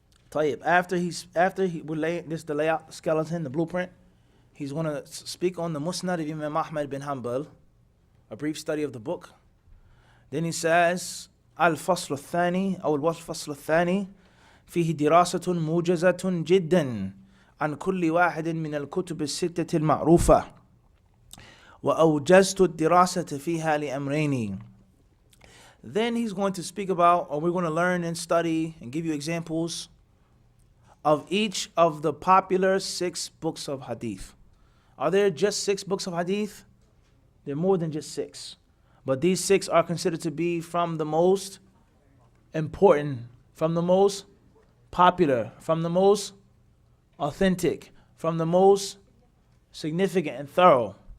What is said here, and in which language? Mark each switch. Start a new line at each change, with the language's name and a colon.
English: طيب, after he will lay this, the layout, the skeleton, the blueprint, he's going to speak on the Musnad of Imam Ahmad bin Hanbal, a brief study of the book. Then he says,
Arabic: الفصل الثاني أو الفصل الثاني فيه دراسة موجزة جدا عن كل واحد من الكتب الستة المعروفة وأوجزت الدراسة فيها لأمرين.
English: Then he's going to speak about, or we're going to learn and study and give you examples of each of the popular 6 books of Hadith. Are there just 6 books of Hadith? There are more than just 6. But these 6 are considered to be from the most important, from the most popular, from the most authentic, from the most significant and thorough.